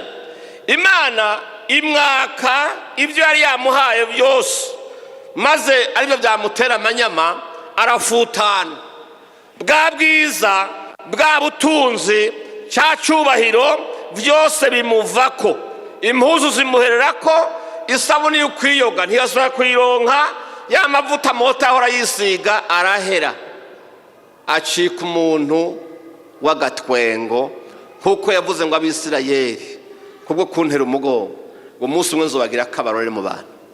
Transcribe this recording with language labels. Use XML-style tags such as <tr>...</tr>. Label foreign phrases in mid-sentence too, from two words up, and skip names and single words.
<rn>Imana imwaka ibyo yari yamuhaye byose, maze aribyo byamutera amanyama, arafutana. Bwa bwiza, bwa butunzi, cya cyubahiro byose bimuvako. Impuzu zimuhererako, isabuni yo kwiyoga ntiyasubira kuyironka, ya mavuta mota ahora yisiga arahera. Acika umuntu w'agatwengo, nkuko yavuze ngo Abisirayeli kubwo kuntera umugongo, ngo umunsi umwe nzobagira akabarore mu bantu.</rn>